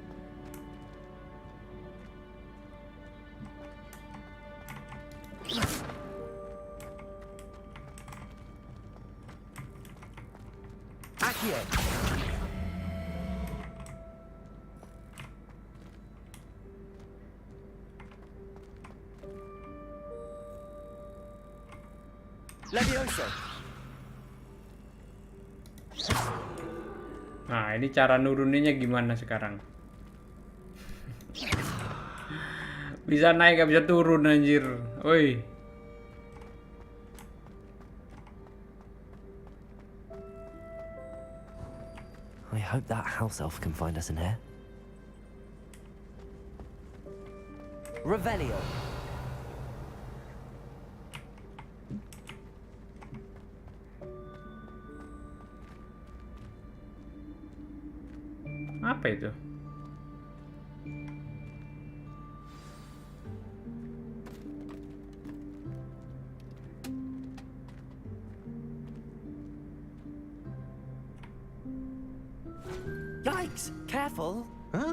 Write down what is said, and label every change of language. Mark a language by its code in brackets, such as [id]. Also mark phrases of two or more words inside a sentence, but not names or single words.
[id] Accio. Levioso. Nah, ini cara nuruninnya gimana sekarang? Bisa naik, gak bisa turun, anjir. Woi. [en] I hope that house elf can find us in here. Revelio. [id] Apa itu? [en] Yikes! Careful! Huh?